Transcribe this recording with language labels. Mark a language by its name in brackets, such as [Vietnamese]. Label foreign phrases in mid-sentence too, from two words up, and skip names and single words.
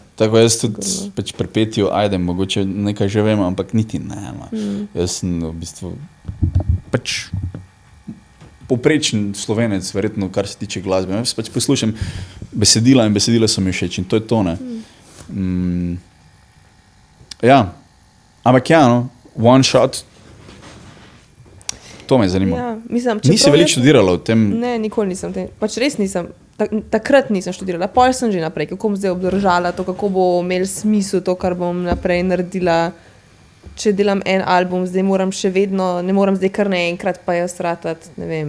[Slovenian] Tako jaz tudi pač pri petju, ajde, mogoče nekaj že vem, ampak niti ne. Jaz sem v bistvu pač povprečen Slovenec, verjetno, kar se tiče glasbe. Jaz pač poslušam besedila in besedila so mi všeč in to je to, ne. Ja, ampak ja, no, [English] one shot, [Slovenian] to me zanima. Ja, mislim, nisi veliko študirala o tem? Ne, nikoli nisem. Pač res nisem. Takrat nisem študirala. Pol sem že naprej, kako bom zdaj obdržala to, kako bo imel smisel to, kar bom naprej naredila. Če delam en album, zdaj moram še vedno, ne moram zdaj kar naenkrat pa jaz ratati, ne vem.